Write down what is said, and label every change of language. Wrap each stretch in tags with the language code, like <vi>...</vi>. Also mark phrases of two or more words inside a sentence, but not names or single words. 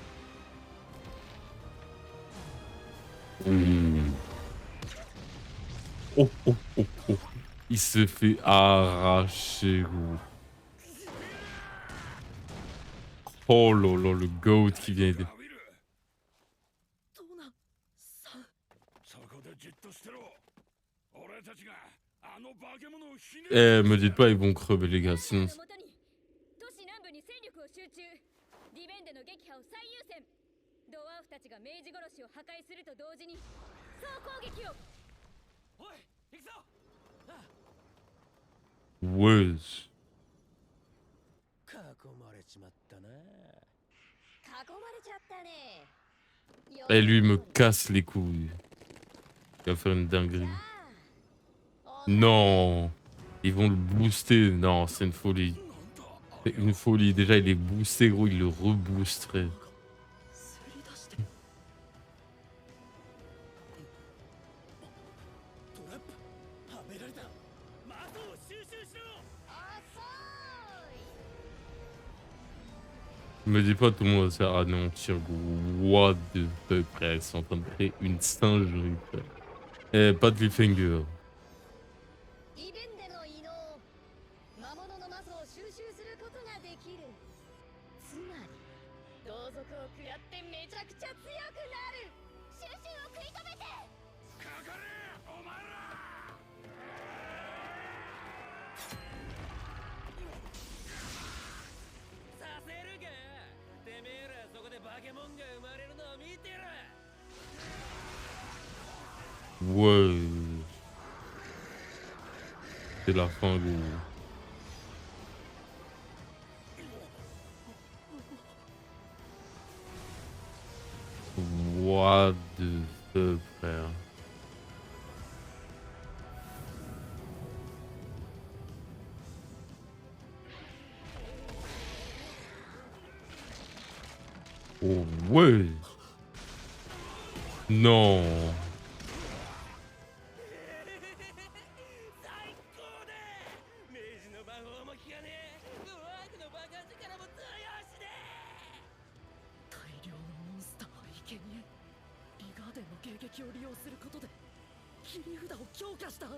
<fr>Oh oh oh oh. Il se fait arracher gros. Oh là là, le goat qui vient aider.</fr> <ja>トーナさん。そこでじっとしてろ。俺たちがあの化け物をひね</ja> <fr>Eh, me dites pas ils vont crever les gars, sinon...</fr> <ja>都市南部に戦力を集中ディベンデの撃破を最優先ドワーフたちが明治殺しを破壊すると同時に総攻撃をおい、行くぞ。</ja> <fr>Wesh.</fr> <ja>囲まれちまったな。囲まれちゃったね</ja> <fr>Et lui il me casse les couilles. Il va faire une dinguerie. Non. Ils vont le booster. Non, c'est une folie. C'est une folie. Déjà il est boosté gros, il le reboosterait.</fr> <ja>すり出して。トラップ。はめられた。魔法を収集しろ。</ja> <fr>Me dis pas tout le monde va se faire anéantir gros.</fr> <en>What the fuck</en> <fr>frère, ils sont en train de créer une singerie frère. Eh, pas de cliffhanger.</fr> <ja>ディベンデの異能魔物の魔素を収集することができるつまり同族を食らってめちゃくちゃ強くなる収集を食い止めてかかれお前ら。させるか。てめえらそこで化け物が生まれるのを見てろ。</ja> <fr>Ouais. C'est la fin gros.</fr> <en>What the fuck frère.</en> <fr>Oh ouais. Non.</fr> <ja>最高だ。明治の魔法も効かねえ。ドワーフの爆発からも通用しねえ。大量のモンスターは生贄リガーデンの迎撃を利用することで切り札を強化した。</ja>